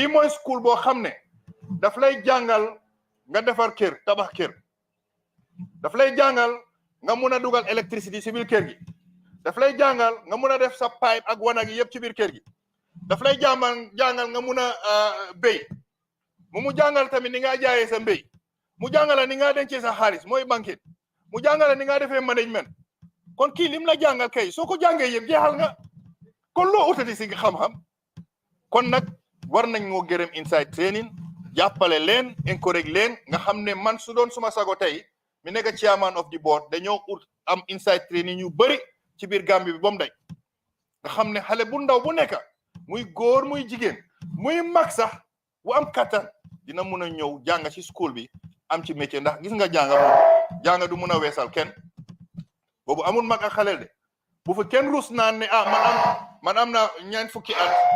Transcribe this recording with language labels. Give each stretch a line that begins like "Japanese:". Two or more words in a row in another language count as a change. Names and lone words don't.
Wolof: mooy school boo xam ne daf lay jàngal nga defar kër tabax kër daf lay jàngal nga mun a dugal électricité si biir kër gi daf lay jàngal nga mun a def sa pipe ak wanag yi yëpp ci biir kër gi daf lay jàngal nga mun a béy mu jàngal tamit ni nga jaayee sa mbéy mu jàngala ni nga dencee sa xaalis mooy banque mu jàngala ni nga defee management kon kii lim la jàngal kay soo ko jàngee yëpp jeexal nga kon loo utati si xam-xam kon nag war nañ moo gërëm
English: inside training
Wolof: jàppale leen encourage leen nga xam ne man su doon suma sago tey mi nekk
English: chairman of the board
Wolof: dañoo ut am
English: inside training
Wolof: yu bëri ci biir Gambie bi ba mu day nga xam ne xale bu ndaw bu nekk muy góor muy jigéen muy mag sax bu am kattan dina mun a ñëw jàng ci school bi am ci métier ndax gis nga jàng du mun a weesal kenn boobu amul mag ak xale de bu fa kenn rus naan ne man am na ñeent fukki at